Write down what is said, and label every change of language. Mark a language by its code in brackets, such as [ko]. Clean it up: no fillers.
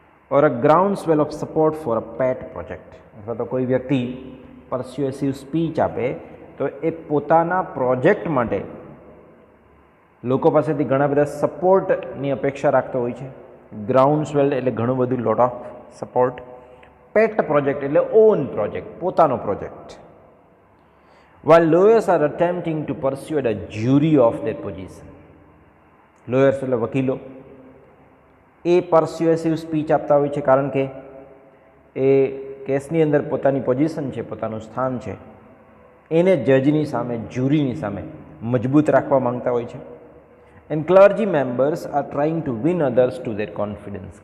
[en] or a groundswell of support for a pet project, [gu] અથવા તો કોઈ વ્યક્તિ પરસ્યુએસિવ સ્પીચ આપે તો એ પોતાના પ્રોજેક્ટ માટે લોકો પાસેથી ઘણા બધા સપોર્ટની અપેક્ષા રાખતો હોય છે. ગ્રાઉન્ડસ્વેલ એટલે ઘણું બધું, [en] Lot of support. [gu] Pat project એટલે [en] own project, [gu] પોતાનો project. [en] while lawyers are attempting to persuade a jury of their position. [gu] Lawyers એટલે વકીલો, એ પરસ્યુએસિવ સ્પીચ આપતા હોય છે કારણ કે એ કેસની અંદર પોતાની પોઝિશન છે, પોતાનું સ્થાન છે, એને જજની સામે, જ્યુરીની સામે મજબૂત રાખવા માંગતા હોય છે. [en] And clergy members are trying to win others to their confidence.